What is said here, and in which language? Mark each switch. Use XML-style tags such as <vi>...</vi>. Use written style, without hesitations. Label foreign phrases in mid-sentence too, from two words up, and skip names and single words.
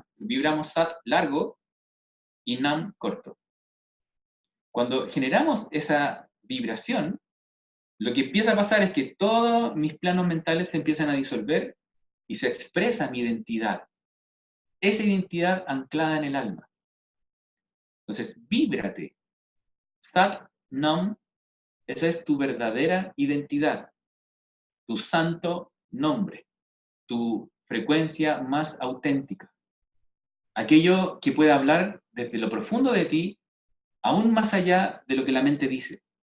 <es>Vibramos Sat largo y Nam corto. Cuando generamos esa vibración, lo que empieza a pasar es que todos mis planos mentales se empiezan a disolver y se expresa mi identidad. Esa identidad anclada en el alma. Entonces, víbrate.</es> <pa>Sat Nam,</pa> <es>esa es tu verdadera identidad, tu santo nombre, tu frecuencia más auténtica. Aquello que puede hablar desde lo profundo de ti, aún más allá de lo que la mente dice.</es>